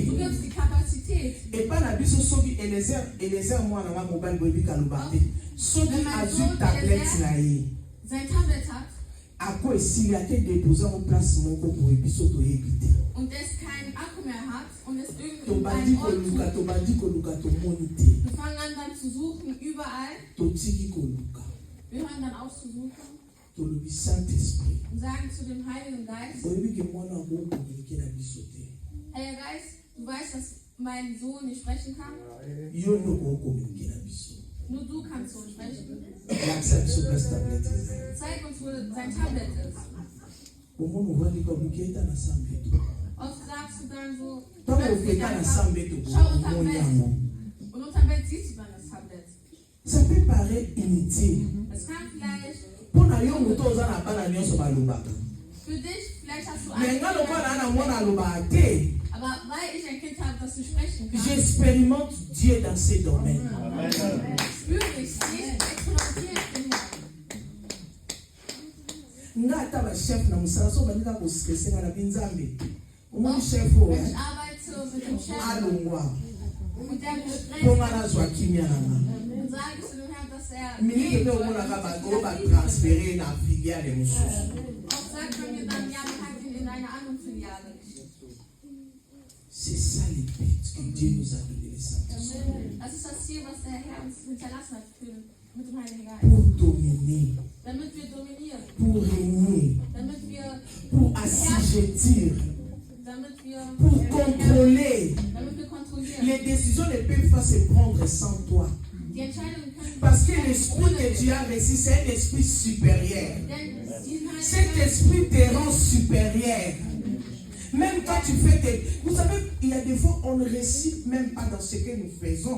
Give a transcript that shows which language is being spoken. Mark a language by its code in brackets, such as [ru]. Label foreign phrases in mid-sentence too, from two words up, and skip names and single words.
[de] du gibst die Kapazität. [ln] Epa na biso soki Eliezer mwana nga mobali boyebi kaloba te. Soki azwi tablette na ye, [de] Sein Tablet hat [ln] ako esili ake [fr] depose en place [ln] moko boye biso toyebi te. [de] und es keinen Akku mehr hat und es [ln] Tobandi [de] irgendeinen Ort [ln] koluka, [de] tut. [ln] tobandi koluka tomoni te. [de] Wir fangen an dann zu suchen, überall. [ln] Totiki koluka. [de] Wir hören dann auf zu suchen [ln] Tolobi Saint-Esprit. [de] und sagen zu dem Heiligen Geist, [ln] Oyebi ke mwana yango okommunike na biso te. [de] Heiliger Geist, du weißt, dass mein Sohn nicht sprechen kann. [ln] Yo nde okommunike na biso. [de] Nur du kannst zu uns sprechen. [ln] Lakisa biso [fr] place tablette [ln] ezali. [de] Zeig uns, wo sein Tablet ist. [ln] Omoni ovandika obiketa na sambeto. [de] Oft sagst du dann so, [ln] Ntango [de] plötzlich [ln] oketa na [de] einfach, [ln] sambeto [de] schau unterm [ln] omoni [de] Bett. [ln] yango. [de] Und unterm Bett siehst du dann das Tablet. [fr] Ça peut paraître inutile. [de] Es kann vielleicht [ln] Mpo na yo moto oza na bana nyonso balobaka. [de] für dich, vielleicht hast du [ln] Me nga lokola [de] einen, [ln] na mwana alobaka te. [de] Aber weil ich ein Kind habe, das zu sprechen kann, [fr] j'expérimente Dieu dans ces domaines. [de] spüre ich sie, experimentiere ich den Herrn. [ln] Nga ata bachef na mosala so bandika kostresse nga na binzambe omoni chef [de] Wenn [ln] oyo [de] ich arbeite mit dem Chef [ln] alongwa [de] und der [ln] mpo [de] Gespräch, [ln] nga nazwa kimia na nga [de] dann sage ich zu dem Herrn, dass er [ln] minite mpe [de] geht. [ln] omonaka bato oyo batransfere na filiale mosusu [de] Auch sagt man mir dann, ja, man hat ihn in einer anderen Filiale geschickt. [fr] c'est ça le but que Dieu nous a donné le Saint-Esprit [de] Das ist das Ziel, was der Herr uns hinterlassen hat mit dem Heiligen Geist. [fr] pour dominer [de] Damit wir dominieren, [fr] pour régner [de] damit wir [fr] pour assujettir [de] damit wir [fr] contrôler [de] kontrollieren. [fr] les décisions ne peuvent pas se prendre sans toi [de] Die Entscheidungen können [fr] parce que l'esprit que tu as reçu c'est un esprit supérieur. [de] denn diesen [fr] Cet [de] Heiligen [fr] esprit te rend supérieur. Même quand tu fais tes... Vous savez, il y a des fois, on ne réussit même pas dans ce que nous faisons.